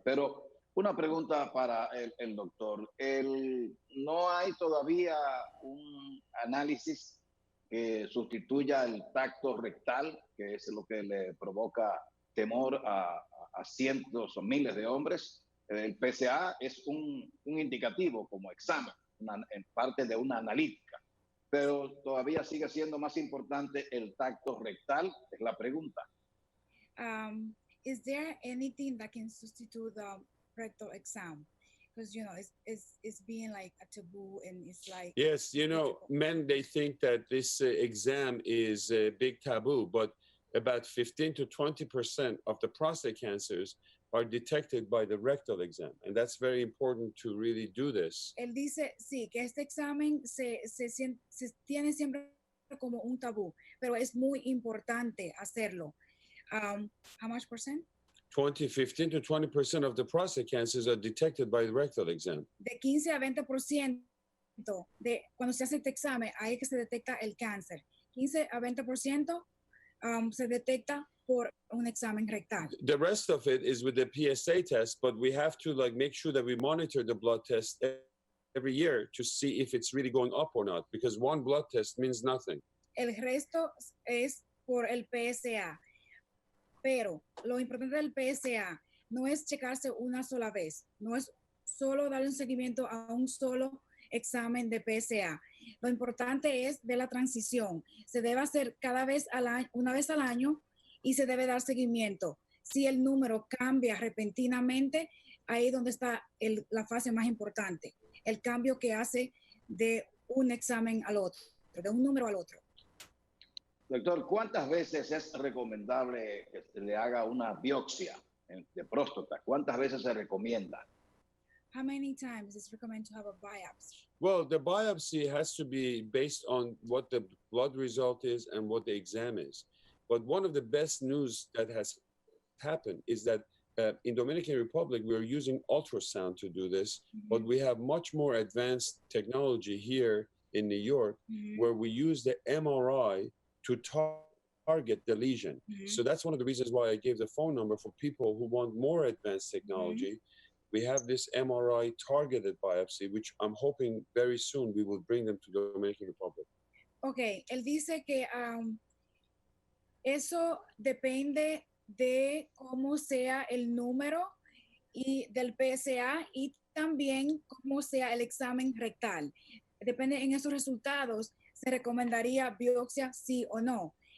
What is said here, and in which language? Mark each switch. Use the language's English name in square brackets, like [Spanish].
[Spanish] Pero una pregunta para el doctor. ¿No hay todavía un análisis que sustituya el tacto rectal, que es lo que le provoca temor a cientos o miles de hombres? El PSA es un indicativo como examen, en parte de una analítica, pero todavía sigue siendo más importante el tacto rectal, es la pregunta. [English] Is there anything that can substitute the rectal exam? Because, you know, it's being like a taboo and it's like... Yes, you know, men, they think that this exam is a big taboo, but about 15 to 20% of the prostate cancers are detected by the rectal exam. And that's very important to really do this. [Spanish] Él dice, sí, que este examen se tiene siempre como un tabú, pero es muy importante hacerlo. [English] How much percent? 15 to 20% of the prostate cancers are detected by the rectal exam. [Spanish] De 15 a 20% de cuando se hace este examen, ahí es que se detecta el cáncer. 15 a 20% se detecta por un examen rectal. [English] The rest of it is with the PSA test, but we have to make sure that we monitor the blood test every year to see if it's really going up or not, because one blood test means nothing. [Spanish] El resto es por el PSA, pero lo importante del PSA no es checarse una sola vez, no es solo darle un seguimiento a un solo examen de PSA. Lo importante es ver la transición. Se debe hacer una vez al año y se debe dar seguimiento. Si el número cambia repentinamente, ahí es donde está la fase más importante. el cambio que hace de un examen al otro, de un número al otro. Doctor, ¿cuántas veces es recomendable que se le haga una biopsia de próstata? ¿Cuántas veces se recomienda? [English] How many times is it recommended to have a biopsy? Well, the biopsy has to be based on what the blood result is and what the exam is. But one of the best news that has happened is that in Dominican Republic, we're using ultrasound to do this, but we have much more advanced technology here in New York, where we use the MRI to target the lesion. So that's one of the reasons why I gave the phone number for people who want more advanced technology. We have this MRI targeted biopsy, which I'm hoping very soon we will bring them to the Dominican Republic. [Spanish] Okay, él dice que eso depende de cómo sea el número y del PSA y también cómo sea el examen rectal. Depende en esos resultados, se recomendaría biopsia sí o no.